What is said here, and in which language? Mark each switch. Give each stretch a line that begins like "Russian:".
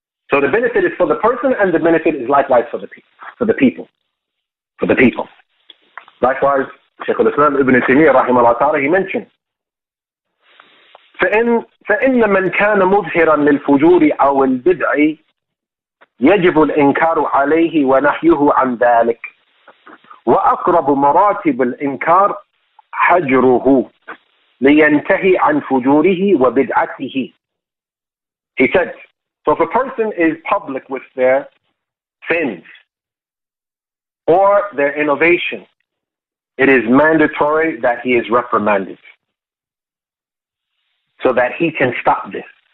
English: So the benefit is for the person, and the benefit is likewise for the people. Likewise, Shaykh al-Islam Ibn Taymiyyah rahimahullah ta'ala, he mentioned,
Arabic: فإن من كان مظهرا للفجور أو البدع يجب الإنكار عليه ونحيه عن ذلك وأقرب مراتب الإنكار حجره لينتهي عن فجوره وبدعته.
English: He said, so if a person is public with their sins or their innovation, it is mandatory that he is reprimanded so that he can stop this.